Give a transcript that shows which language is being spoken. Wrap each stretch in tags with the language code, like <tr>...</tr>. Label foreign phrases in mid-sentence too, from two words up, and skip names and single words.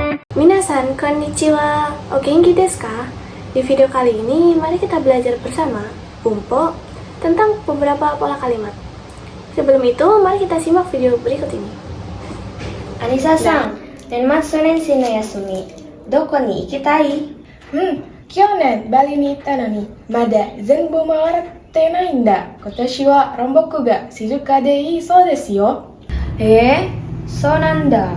<ja>みなさん、こんにちは. お元気ですか?</ja> <id>Di video kali ini, mari kita belajar bersama Bumpo tentang beberapa pola kalimat. Sebelum itu, mari kita simak video berikut ini.</id> <ja>Anissa-san, 年末年始の休み、どこに行きたい？去年バリに行ったのにまだ全部回ってないんだ。今年はロンボクが静かでいいそうですよ。そうなんだ。</ja>